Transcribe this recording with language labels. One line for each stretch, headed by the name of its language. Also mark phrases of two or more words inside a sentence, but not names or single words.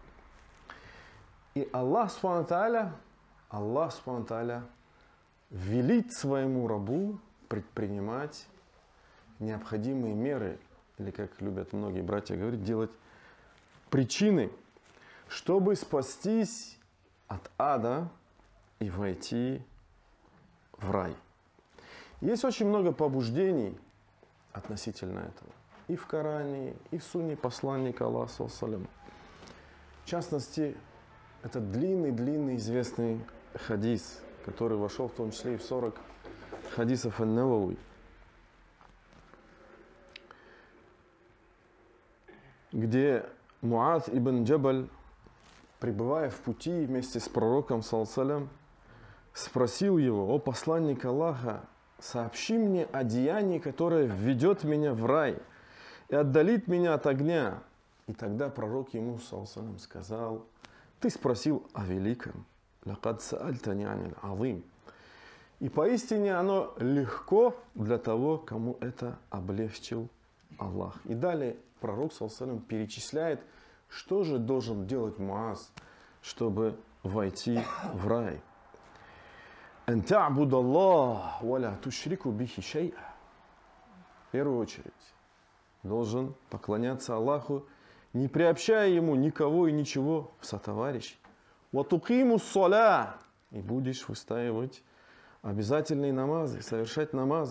Russian: И
Arabic: الله سبحانه وتعالى
Russian: велит своему рабу предпринимать необходимые меры, или, как любят многие братья говорить, делать причины, чтобы спастись от ада и войти в рай. Есть очень много побуждений относительно этого. И в Коране, и в сунне посланника Аллаха
Arabic: صلى الله عليه وسلم.
Russian: В частности, это длинный известный хадис, который вошел в том числе и в 40 хадисов ан-Навави, где Муаз ибн Джабаль, пребывая в пути вместе с пророком
Arabic: صلى الله عليه وسلم,
Russian: спросил его: «О посланник Аллаха, сообщи мне о деянии, которое введет меня в рай и отдалит меня от огня». И тогда пророк ему,
Arabic: صلى الله عليه وسلم,
Russian: сказал: «Ты спросил о великом.
Arabic: لقد سألتني عن عظيم».
Russian: И поистине оно легко для того, кому это облегчил Аллах. И далее пророк,
Arabic: صلى الله عليه وسلم,
Russian: перечисляет, что же должен делать Муаз, чтобы войти в рай.
Arabic: «أن تعبد الله ولا تشرك به شيئا».
Russian: В первую очередь должен поклоняться Аллаху, не приобщая Ему никого и ничего в сотоварищ.
Arabic: «وتقيم الصلاة».
Russian: И будешь выстаивать обязательные намазы, совершать намазы.